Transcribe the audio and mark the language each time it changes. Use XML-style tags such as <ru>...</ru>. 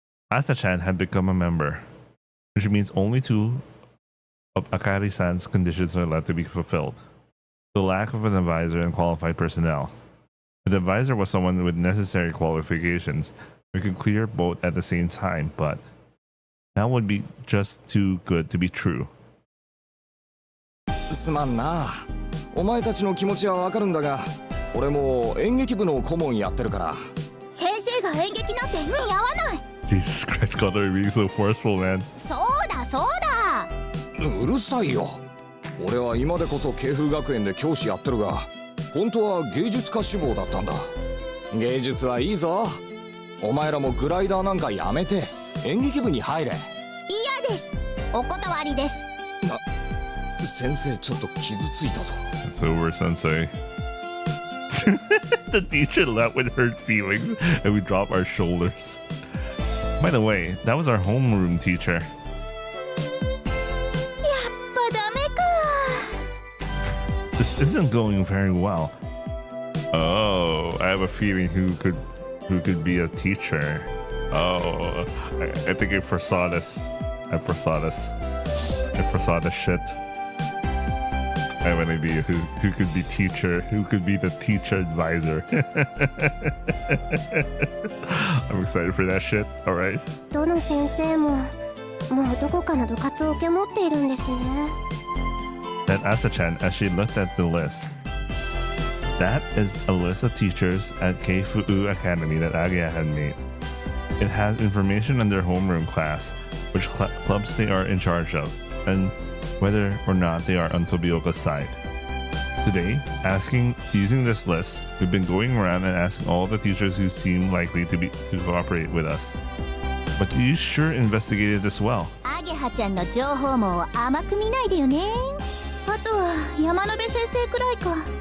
<en>Asta-chan had become a member, which means only 2 of Akari-san's conditions are left to be fulfilled. The lack of an advisor and qualified personnel. If the advisor was someone with necessary qualifications, we could clear both at the same time, but that would be just too good to be true.</en> <ja>すまんな。お前たちの気持ちはわかるんだが、俺も演劇部の顧問やってるから。先生が演劇なんて似合わない。</ja> <en>Jesus Christ, Connor, you're being so forceful, man.</en> <ja>そうだそうだ。うるさいよ。俺は今でこそ慶風学園で教師やってるが、本当は芸術家志望だったんだ。芸術はいいぞ。お前らもグライダーなんかやめて演劇部に入れ。嫌です。お断りです。先生ちょっと傷ついたぞ。</ja> <en>It's over, Sensei. The teacher left with hurt feelings, and we drop our shoulders. By the way, that was our homeroom teacher.</en> <ja>やっぱダメか。</ja> <en>This isn't going very well. Oh, I have a feeling who could be a teacher. Oh, I think I foresaw this. I foresaw this shit. I have an idea who could be teacher, who could be the teacher advisor. I'm excited for that shit. All right.</en> <ja>どの先生ももうどこかの部活を受け持っているんですね。</ja> <en>And Asa-chan, as she looked at the list, that is a list of teachers at Keifu Academy that Agia had made. It has information on their homeroom class, which clubs they are in charge of, and whether or not they are on Tobioka's side. Today, using this list, we've been going around and asking all the teachers who seem likely to cooperate with us. But you sure investigated this well.</en> <ja>アゲハちゃんの情報網を甘く見ないでよね。あとは山野辺先生くらいか。</ja>